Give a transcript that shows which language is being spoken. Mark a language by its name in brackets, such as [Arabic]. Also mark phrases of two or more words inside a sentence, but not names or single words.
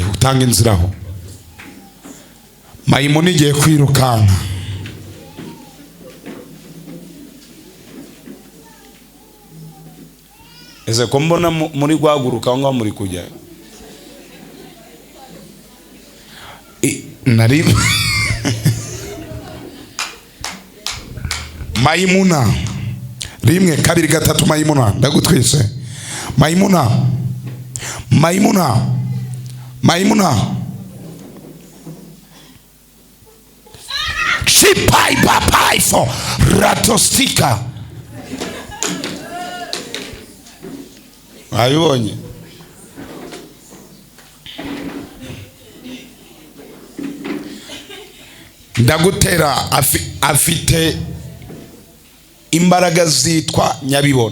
[Kinyarwanda] Utanga inzira aho Mayimuna igiye kwirukanka. Ese ko mbona muri guhaguruka ngo muri kujya nari Mayimuna 1 2 3 Mayimuna ndagutwise. Mayimuna Mayimuna Mayimuna Chipai papai fo ratostika. Ayibonye ndagutera afite imbaraga zitwa Nyabibona.